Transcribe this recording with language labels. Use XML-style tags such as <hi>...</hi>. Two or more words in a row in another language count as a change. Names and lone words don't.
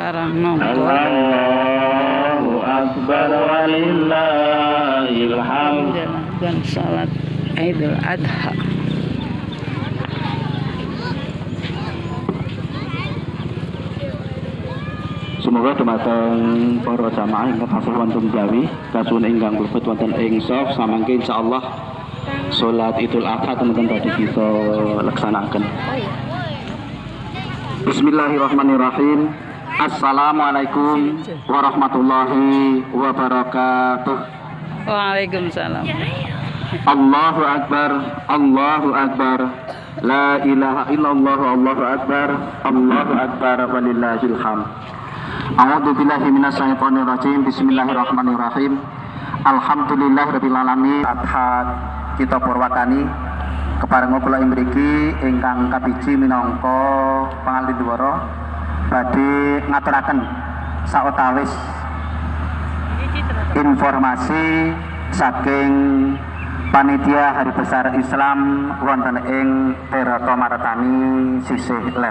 <jv>nongko.</jv> <ar>الله أكبر ولله الحمد.</ar> <id>Dan salat Idul Adha.</id> <jv>Semoga dumateng para jamaah ingkang tansah wonten Jawi kasuwun ingkang mlebet wonten ing shaf samangke insyaallah salat Idul Adha teman-teman badhe kita laksanaken.</jv> <ar>بسم الله الرحمن الرحيم. السلام عليكم ورحمة الله وبركاته. وعليكم السلام. الله أكبر، الله أكبر. لا إله إلا الله، الله أكبر، الله أكبر ولله الحمد. أعوذ بالله من الشيطان الرجيم. بسم الله الرحمن الرحيم. الحمد لله رب العالمين.</ar> <jv>Adha kita purwakani keparenga kula mriki ingkang kabiji minangka pangalih dwara badhe ngaturaken sawetawis informasi saking panitia Hari Besar Islam wonten ing Tirta Martani sisih ler.</jv>